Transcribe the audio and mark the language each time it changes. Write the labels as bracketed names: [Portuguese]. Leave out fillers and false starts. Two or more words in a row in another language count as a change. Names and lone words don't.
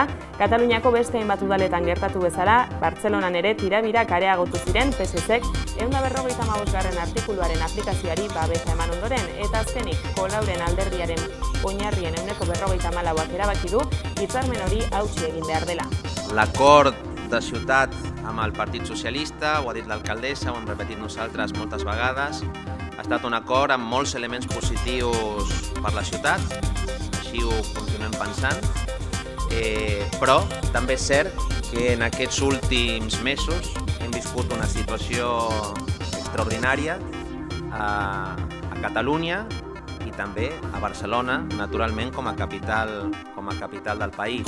[Basque] Kataluniako beste hainbat udaletan gertatu bezala, Bartzelonan ere tirabirak areagotu ziren PSC-ek 155. artikuluaren aplikazioari babesa eman ondoren, eta azkenik Kolauren alderdiaren oinarrien 154ak erabaki du hitzarmen hori hautsi egin behar dela. [Catalan] L'acord de ciutat amb el Partit Socialista, ho ha dit l'alcaldessa, ho hem repetit nosaltres moltes vegades, ha estat un acord amb molts elements positius per la ciutat, així ho continuem pensant, però també és cert que en aquests últims mesos hem viscut una situació extraordinària a Catalunya i també a Barcelona, naturalment com a capital del país.